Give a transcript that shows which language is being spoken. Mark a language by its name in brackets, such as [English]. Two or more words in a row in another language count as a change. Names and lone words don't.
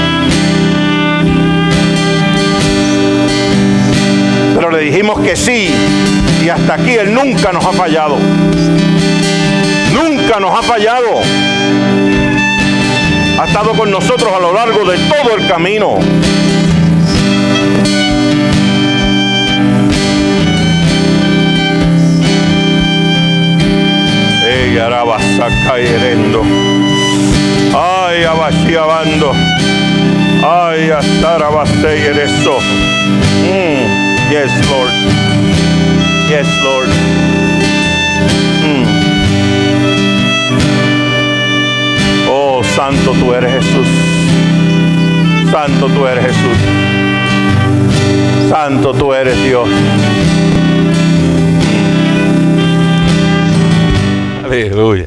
[Spanish] Pero le dijimos que sí, y hasta aquí Él nunca nos ha fallado. Nunca nos ha fallado. Ha estado con nosotros a lo largo de todo el camino. Ey, arabasa caerendo. Ay, abashiabando. Ay, astarabase ereso. [English] Yes, Lord. Yes, Lord. [Spanish] Oh, santo tú eres, Jesús. Santo tú eres, Jesús. Santo tú eres, Dios. Aleluya.